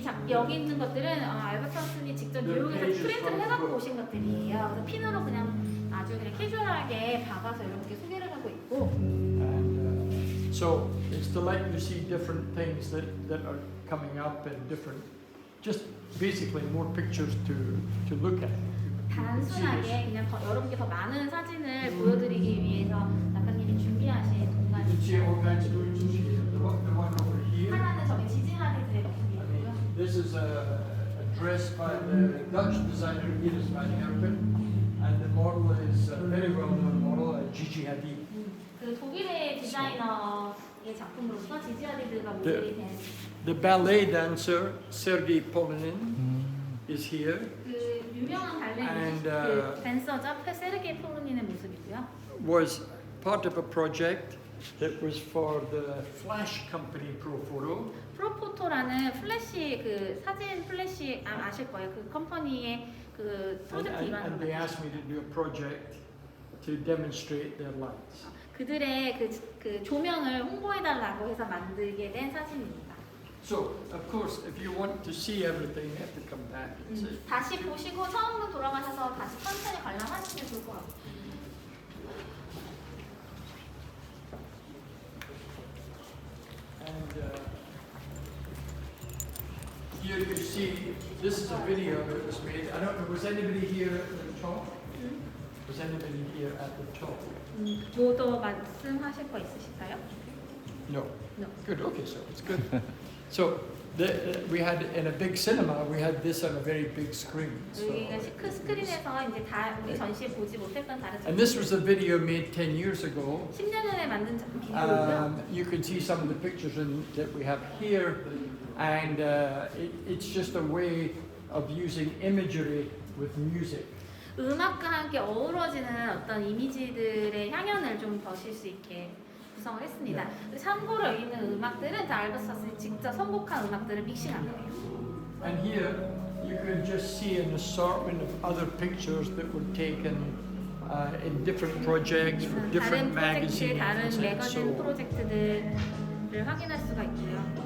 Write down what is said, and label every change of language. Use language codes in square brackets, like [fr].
[ko] 여기 있는 것들은 알버트 슨이 직접 뉴욕에서 프린트를 해갖고 오신 것들이에요. 그래서 핀으로 그냥 아주 그냥 캐주얼하게 박아서 이렇게 소개를 하고 있고. [en] And so it's to let you see different things that are coming up and different, just basically more pictures to look at. [ko] 단순하게 그냥 여러분께 더 많은 사진을 보여드리기 위해서 작가님이 준비하신 [en] You can [ko] 공간입니다. [en] see all kinds of pictures here. The one over here. [ko] 하나는 저기 지진아리들의 모습이고요. [en] This is a dress by the Dutch designer Iris van Herpen, and the model is a very well-known model, Gigi Hadid. [ko] 그 독일의 디자이너의 작품으로서 지지아리드가 모델이 된 [en] The ballet dancer Sergei Polonin is here. [ko] 그 유명한 발레 [en] And, [ko] 그 댄서죠. 세르게이 폴로닌의 모습이고요. [en] Was part of a project that was for the Flash company Profoto. [ko] 프로포토라는 플래시 그 사진 플래시 아실 거예요. 그 컴퍼니의 그 프로젝트 [en] And [ko] 일환으로 [en] they asked me to do a project to demonstrate their lights. [ko] 그들의 그 조명을 홍보해달라고 해서 만들게 된 사진입니다. [en] So, of course, if you want to see everything, you have to come back and see. [ko] 다시 보시고 처음으로 돌아가셔서 다시 천천히 관람하시면 좋을 것 같아요. [en] And here you see, this is a video that was made. I don't know, was anybody here at the top? Was anybody here at the top? [ko] 뭐 더 말씀하실 거 있으실까요? [en] No. No. Good, okay, so it's good. So, we had, in a big cinema, we had this on a very big screen. So, [ko] 여기가 큰 스크린에서 이제 다 우리 전시에 보지 못했던 다른 [en] and this was a video made 10 years ago. [ko] 10년 전에 만든 작품 비디오고요. [en] You can see some of the pictures that we have here, and it's just a way of using imagery with music. [ko] 음악과 함께 어우러지는 어떤 이미지들의 향연을 좀 보실 수 있게 구성을 했습니다. 참고로 여기 있는 음악들은 다 알버트 서슨이 직접 선곡한 음악들을 믹싱한 거예요. [en] And here you can just see an assortment of other pictures that were taken in different projects for [ko] 다른 [en] different [ko] 프로젝트, [en] magazines. [ko] 다른 [en] and [ko] 매거진 [en] so, [ko] 프로젝트들을 확인할 수가 있고요.